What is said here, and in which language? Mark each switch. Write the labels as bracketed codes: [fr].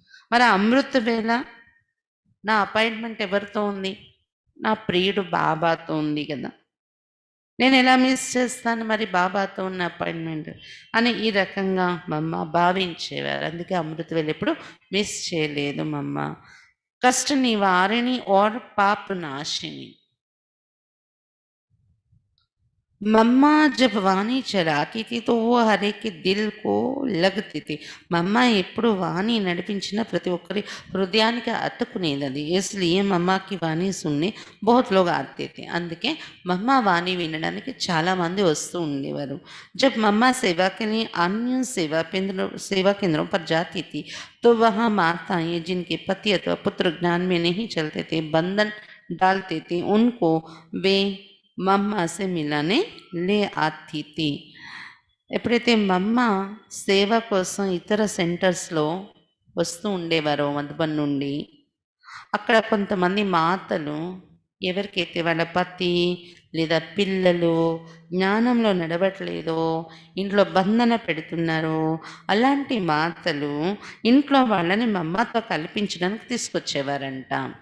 [te] మరి అమృత వేళ నా అపాయింట్మెంట్ ఎవరితో ఉంది? నా ప్రియుడు బాబాతో ఉంది కదా! నేనెలా మిస్ చేస్తాను మరి బాబాతో ఉన్న అపాయింట్మెంట్ అని ఈ రకంగా మమ్మ భావించేవారు। అందుకే అమృత వేళ ఎప్పుడు మిస్ చేయలేదు మమ్మ। [hi] कष्ट निवारिणी और पाप नाशिनी। मम्मा जब वाणी चलाती थी तो वो हर एक के दिल को लगती थी। [te] मम्मा ఎప్పుడు వాణి నడిపించిన ప్రతి ఒక్కరి హృదయానికి అతుక్కునేది। [hi] इसलिए मम्मा की वाणी सुनने बहुत लोग आते थे। [te] అందుకే మమ్మ వాణి వినడానికి చాలా మంది వస్తూ ఉండేవారు। [hi] जब मम्मा सेवा के लिए अन्य सेवा केंद्रों पर जाती थी तो वहाँ माताएं जिनके पति अथवा पुत्र ज्ञान में नहीं चलते थे, बंधन डालते थे, उनको वे मम्मा से मिलाने ले आती थी। [te] ఎప్పుడైతే మమ్మ సేవ కోసం ఇతర సెంటర్స్‌లో వస్తూ ఉండేవారో మధుబన్ నుండి, అక్కడ కొంతమంది మాతలు ఎవరికైతే వాళ్ళ పతి లేదా పిల్లలు జ్ఞానంలో నడవట్లేదో, ఇంట్లో బంధన పెడుతున్నారో, అలాంటి మాతలు ఇంట్లో వాళ్ళని మమ్మతో కల్పించడానికి తీసుకొచ్చేవారంట।